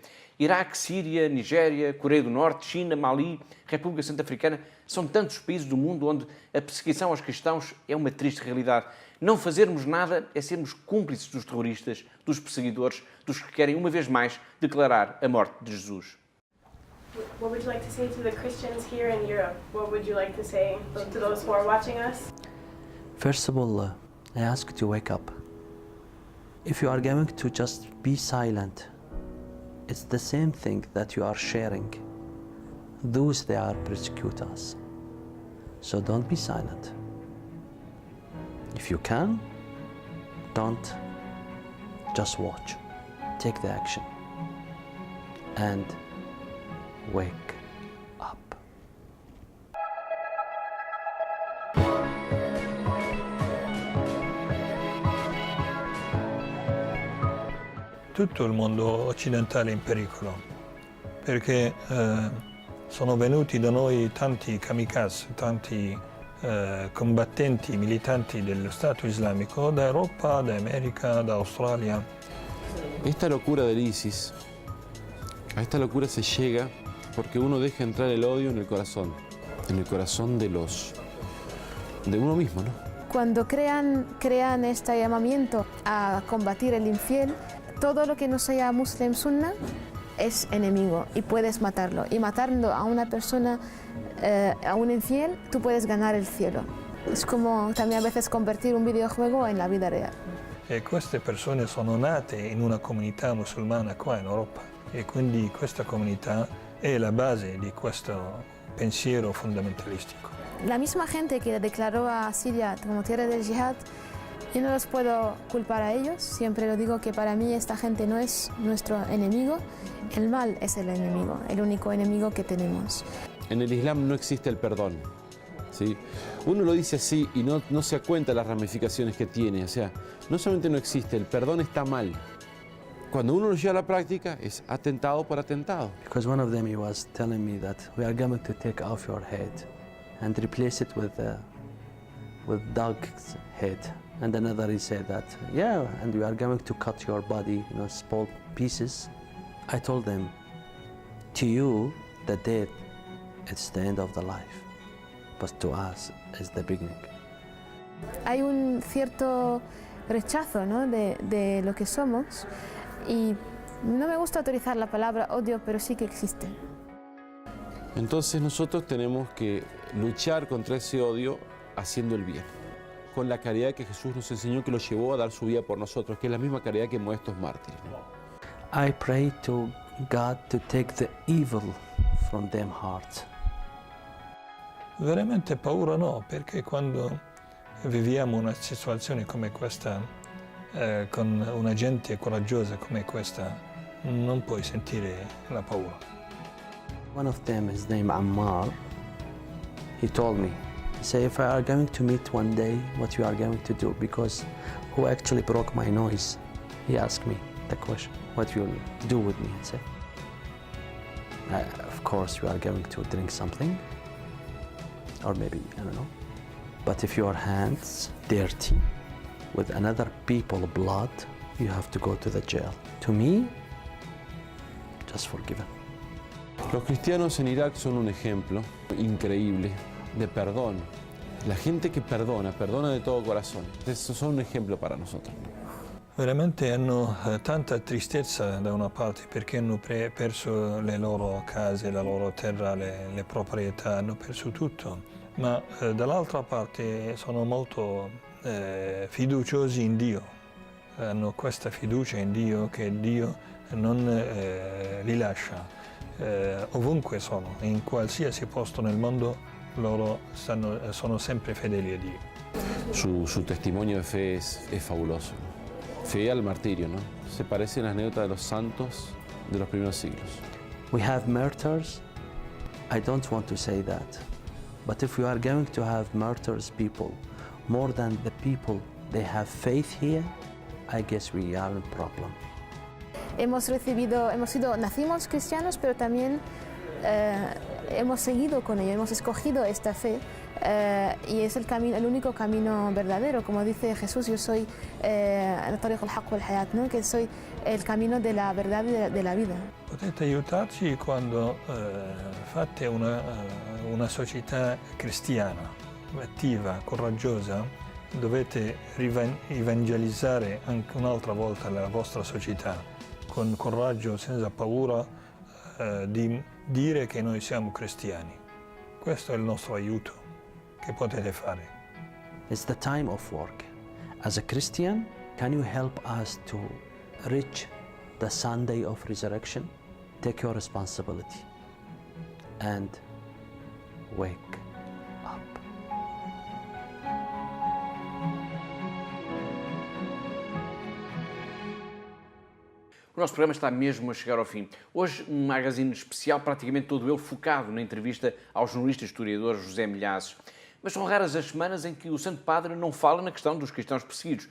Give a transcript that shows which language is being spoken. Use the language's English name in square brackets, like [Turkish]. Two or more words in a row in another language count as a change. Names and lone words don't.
[Portuguese] Iraque, Síria, Nigéria, Coreia do Norte, China, Mali, República Centro-Africana, são tantos países do mundo onde a perseguição aos cristãos é uma triste realidade. Não fazermos nada é sermos cúmplices dos terroristas, dos perseguidores, dos que querem uma vez mais declarar a morte de Jesus. [English] What would you like to say to the Christians here in Europe? What would you like to say to those who are watching us? First of all, I ask you to wake up. If you are going to just be silent, it's the same thing that you are sharing. Those they are persecute us. So don't be silent. If you can, don't just watch. Take the action and wake up. [Italian] Tutto il mondo occidentale è in pericolo perché sono venuti da noi tanti kamikaze, tanti combattenti, militanti dello Stato islamico da Europa, da America, da Australia. [Spanish] Esta locura del ISIS, a esta locura se llega porque uno deja entrar el odio en el corazón de uno mismo, ¿no? Cuando crean este llamamiento a combatir el infiel, todo lo que no sea muslim sunna es enemigo y puedes matarlo. Y matando a una persona, a un infiel, tú puedes ganar el cielo. Es como también a veces convertir un videojuego en la vida real. [Italian] E queste persone sono nate in una comunità musulmana qua in Europa e quindi questa comunità è la base di questo pensiero fundamentalistico. [Spanish] La misma gente que declaró a Siria como tierra del yihad, yo no los puedo culpar a ellos. Siempre lo digo que para mí esta gente no es nuestro enemigo. El mal es el enemigo, el único enemigo que tenemos. En el Islam no existe el perdón, ¿sí? Uno lo dice así y no se da cuenta las ramificaciones que tiene. O sea, no solamente no existe, el perdón está mal. Cuando uno lo lleva a la práctica, es atentado por atentado. [English] Because one of them he was telling me that we are going to take off your head and replace it with dog's head. And another he said that, yeah, and we are going to cut your body, small pieces. I told them, to you, the death, it's the end of the life, but to us, it's the beginning. [Spanish] Hay un cierto rechazo, ¿no?, de lo que somos, y no me gusta utilizar la palabra odio, pero sí que existe. Entonces nosotros tenemos que luchar contra ese odio haciendo el bien, con la caridad que Jesús nos enseñó, que lo llevó a dar su vida por nosotros, que es la misma caridad que mueve estos mártires, ¿no? [English] I pray to God to take the evil from them hearts. [Italian] Veramente paura no, perché quando viviamo una situazione come questa con una gente coraggiosa come questa non puoi sentire la paura. [English] One of them, his name Ammar, he told me, he said, if I are going to meet one day, what you are going to do? Because who actually broke my nose? He asked me the question, what you will do with me? I said, of course, you are going to drink something, or maybe, I don't know. But if your hands dirty with another people's blood, you have to go to the jail. To me, just forgive it. [Spanish] Los cristianos en Irak son un ejemplo increíble de perdón. [Italian] La gente che perdona [Spanish] de todo corazón. Eso son un ejemplo para nosotros. [Italian] Veramente hanno tanta tristezza da una parte perché hanno perso le loro case, la loro terra, le proprietà, hanno perso tutto, ma dall'altra parte sono molto fiduciosi in Dio, hanno questa fiducia in Dio che Dio non li lascia. Ovunque sono, in qualsiasi posto nel mondo, loro sono sempre fedeli a Dio. [Spanish] Su testimonio de fe es fabuloso. Fe al martirio, ¿no? Se parece en las anécdotas de los santos de los primeros siglos. [English] We have martyrs. I don't want to say that. But if we are going to have martyrs people, more than the people they have faith here, I guess we are in problem. [Spanish] Nacimos cristianos, pero también hemos seguido con ello, hemos escogido esta fe y es el único camino verdadero. Como dice Jesús, yo soy ¿no? Que soy el camino de la verdad y de la vida. [Italian] Potete aiutarci quando fate una società cristiana, attiva, coraggiosa. Dovete evangelizzare anche un'altra volta la vostra società, con coraggio, senza paura di dire che noi siamo cristiani. Questo è il nostro aiuto che potete fare. [English] It's the time of work. As a Christian, can you help us to reach the Sunday of resurrection? Take your responsibility and wake up. [Portuguese] O nosso programa está mesmo a chegar ao fim. Hoje, um magazine especial, praticamente todo ele focado na entrevista ao jornalista e historiador José Milhazes. Mas são raras as semanas em que o Santo Padre não fala na questão dos cristãos perseguidos.